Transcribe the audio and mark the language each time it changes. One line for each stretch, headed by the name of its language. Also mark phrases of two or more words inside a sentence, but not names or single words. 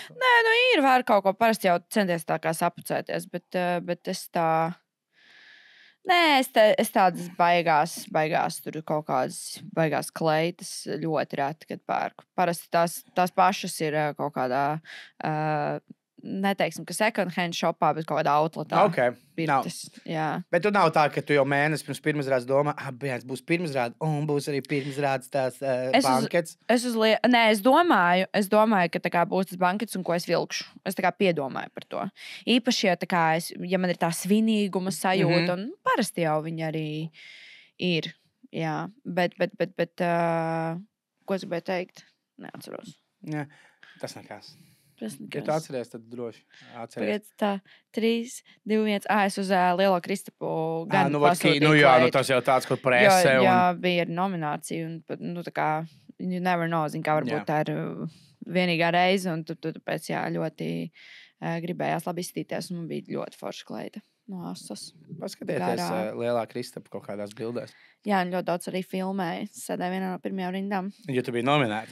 Latvian: Nē, ir var kaut ko parasti jau centies tā kā sapucēties, bet es tā... Nē, es tādas baigās tur kaut kādas baigās kleitas ļoti reti, kad pērku. Parasti tās pašas ir kaut kādā, neteiksim, ka
English: second hand shopā,
Latvian: bet kaut kādā outletā. Okay. Bet tu nav tā, ka tu jau mēnesi pirms pirmizrādes domā, būs pirmizrāde, un būs arī pirmizrādes tās bankets. Es domāju, ka tā kā būs tas bankets un ko es vilkšu. Es tā kā piedomāju par to. Īpaši, ja man ir tā svinīguma sajūta, un parasti jau viņi arī ir. Jā, bet ko es gribēju teikt? Neatceros. Jā, tas nekās. Ja tu atceries, tad droši atceries. Tā, 3, 2, 1. Es uz Lielo Kristapu gan pasūtīju. Tas jau tāds, kur presē. Jā, bija nominācija. Un, tā kā,
English: you never know,
Latvian: kā varbūt tā ir vienīgā reize. Un tāpēc ļoti gribējās labi izstīties. Un man bija ļoti forša kleita no asas. Paskatieties Lielā Kristapa kaut kādās bildēs. Jā, un ļoti daudz arī filmēja. Sēdēja vienā no pirmajām rindām. Jo tu biji nominēta.